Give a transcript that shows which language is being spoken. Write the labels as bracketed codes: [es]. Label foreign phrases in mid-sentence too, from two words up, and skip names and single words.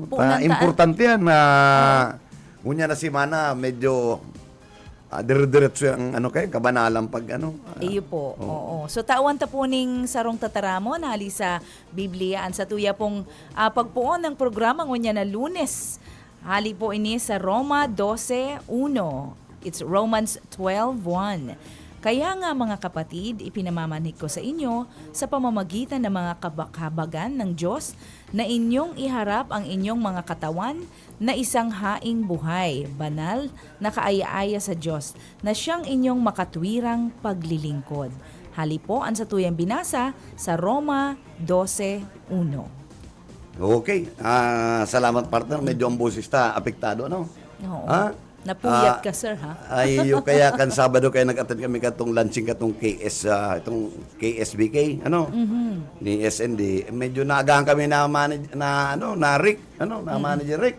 [bik] Importante yan na kunya na si Mana medyo dire-diretso ang kabanalang pag Iyo po. Oo. So tawan ta po ning sarong tataramon hali sa Biblia an sa tuya pong pagpuon ng programa ngunya na Lunes. Hali po ini sa Roma 12:1. [en] It's Romans 12:1. [tl] Kaya nga mga kapatid, ipinamamanig ko sa inyo sa pamamagitan ng mga kabagan ng Diyos na inyong iharap ang inyong mga katawan na isang haing buhay, banal, na kaaya-aya sa Diyos, na siyang inyong makatwirang paglilingkod. [bik] Hali po ang satuyang binasa sa Roma 12:1. Okay. Salamat partner. Medyo ang boses ta apektado, [tl] Oo. Napuyat ka, sir, ha? [bik] Ay, kaya kan Sabado kaya nag-attend kami katong launching katong itong KSBK, ni SND. Medyo naagahan kami na manager, na Rick, manager Rick,